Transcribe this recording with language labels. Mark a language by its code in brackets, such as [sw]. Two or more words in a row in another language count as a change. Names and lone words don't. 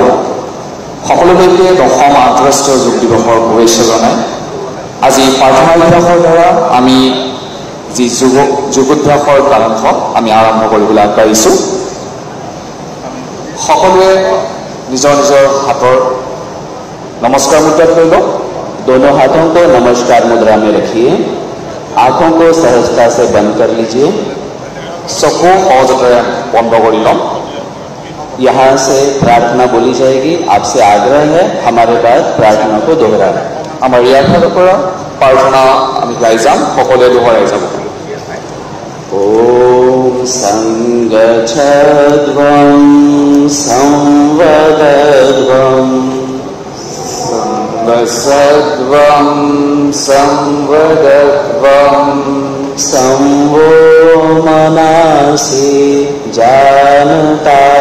[as] সকলোলৈকে 10ম আন্তঃৰাষ্ট্ৰীয় যোগ দিৱসৰ শুভেচ্ছা জনাই আজি প্ৰাৰ্থনাভ্যাসৰ দ্বাৰা আমি যি যোগাভ্যাসৰ কালাংশ আমি আৰম্ভ কৰিবলৈ আগবাঢ়িছোঁ। সকলোৱে নিজৰ নিজৰ হাতৰ নমস্কাৰ মুদ্ৰাত লৈ লওক। [hi] दोनों हाथों को नमस्कार मुद्रा में रखिए, आंखों को सहजता से बंद कर लीजिए, [as] চকু সহজতে বন্ধ কৰি ল'ম। [hi] यहाँ से प्रार्थना बोली जाएगी। आपसे आग्रह है हमारे बाद प्रार्थना को दोहराना। [as] আমাৰ ইয়াৰ ফালৰ পৰা প্ৰাৰ্থনা আমি গাই যাম, সকলোৱে দোহৰাই যাব। [sa] ओम संगच्छध्वं संवदध्वं संगच्छध्वं संवदध्वं संवो मनासि जानता